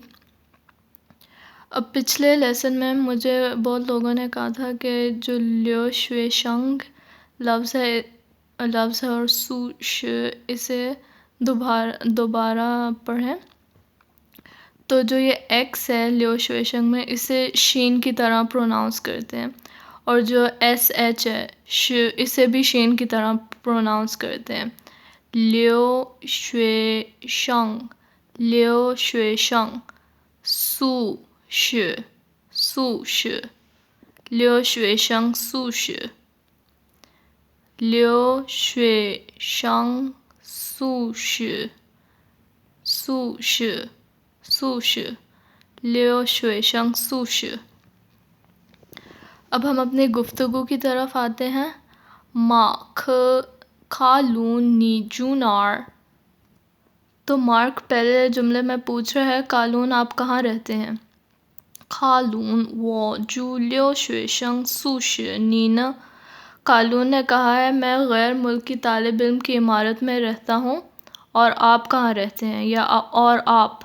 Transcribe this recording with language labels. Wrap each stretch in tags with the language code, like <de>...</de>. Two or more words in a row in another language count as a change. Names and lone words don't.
<ur>اب پچھلے لیسن میں مجھے بہت لوگوں نے کہا تھا کہ جو</ur> <zh>留学生</zh> <ur>لفظ ہے اور</ur> <zh>宿舍</zh> <ur>اسے دوبارہ پڑھیں۔ تو جو یہ ایکس ہے</ur> <zh>留学生</zh> <ur>میں، اسے شین کی طرح پروناؤنس کرتے ہیں، اور جو ایس ایچ ہے ش اسے بھی شین کی طرح پروناؤنس کرتے ہیں۔</ur> <zh>留学生，留学生，宿舍，宿舍，留学生宿舍，留学生宿舍，宿舍，宿舍，留学生宿舍.</zh> <ur>اب ہم اپنی گفتگو کی طرف آتے ہیں۔</ur> <zh>马克 卡伦 你住哪儿.</zh> <ur>تو مارک پہلے جملے میں پوچھ رہا ہے کالون آپ کہاں رہتے ہیں؟</ur> <zh>卡伦 我住留学生宿舍 你呢,</zh> <ur>کالون نے کہا ہے میں غیر ملکی طالب علم کی عمارت میں رہتا ہوں، اور آپ کہاں رہتے ہیں یا اور آپ؟</ur>